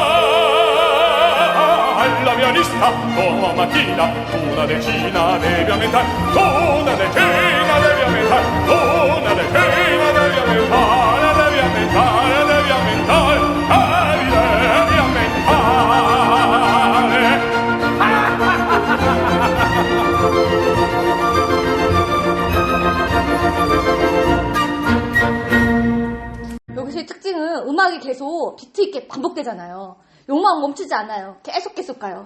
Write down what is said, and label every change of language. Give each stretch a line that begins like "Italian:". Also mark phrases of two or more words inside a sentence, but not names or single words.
Italian: Alla mia lista domattina tu una decina devi aumentare, tu una decina devi aumentare, tu una decina devi aumentare, devi aumentare, devi aumentare, devi
Korean: 여기서의 특징은 음악이 계속 비트 있게 반복되잖아요. 욕망 멈추지 않아요. 계속 가요.